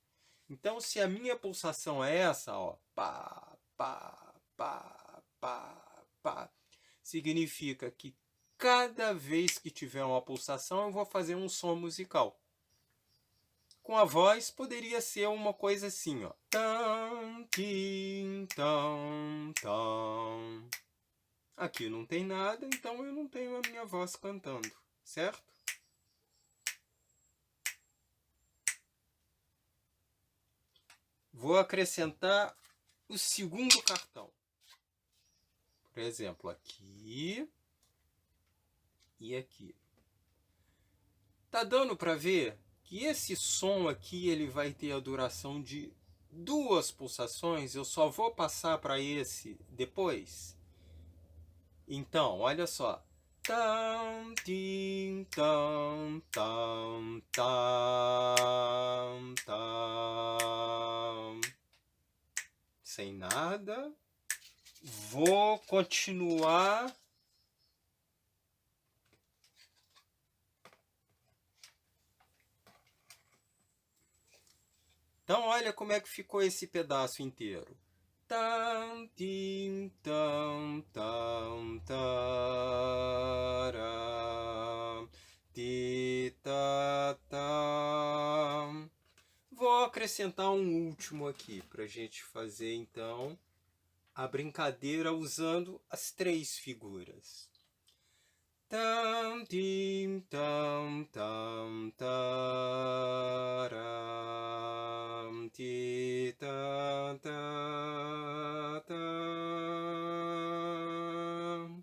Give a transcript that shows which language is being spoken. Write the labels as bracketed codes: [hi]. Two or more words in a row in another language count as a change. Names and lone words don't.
[pt] Então, se a minha pulsação é essa, ó, pá, pá, pá, pá, pá, significa que cada vez que tiver uma pulsação, eu vou fazer um som musical. Com a voz, poderia ser uma coisa assim, ó. Tam, tim, tam, tam. Aqui não tem nada, então eu não tenho a minha voz cantando, certo? Vou acrescentar o segundo cartão. Por exemplo, aqui e aqui. Tá dando para ver que esse som aqui ele vai ter a duração de 2 pulsações? Eu só vou passar para esse depois? Então, olha só. Tam, tim, tam, tam, tam, tam. Sem nada. Vou continuar. Então, olha como é que ficou esse pedaço inteiro. Tam, tim, tam, tam, taram, ti, ta, tam. Vou acrescentar um último aqui para a gente fazer, então, a brincadeira usando as 3 figuras. Tam, tim, tam, tam, taram, ti, ta, ta, tam.